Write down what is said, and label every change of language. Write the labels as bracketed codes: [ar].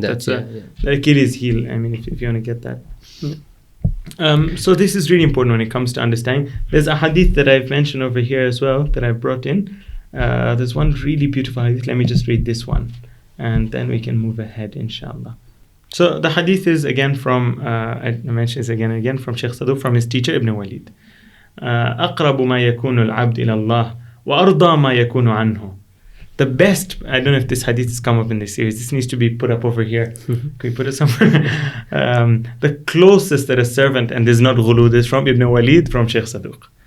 [en] that. That's the Achilles heel, I mean, if you want to get that. So this is really important when it comes to understanding. There's a hadith that I've mentioned over here as well that I've brought in. There's one really beautiful hadith. Let me just read this one, and then we can move ahead, inshallah. So the hadith is again from, I mentioned this again and again, from Shaykh Saduq, from his teacher Ibn Walid. [ar] أقرب ما يكون العبد إلى الله وأرضى ما يكون عنه. [en] The best, I don't know if this hadith has come up in this series. This needs to be put up over here. Can we put it somewhere? The closest that a servant, and this is not ghulu, this is from Ibn Walid, from Shaykh Saduq.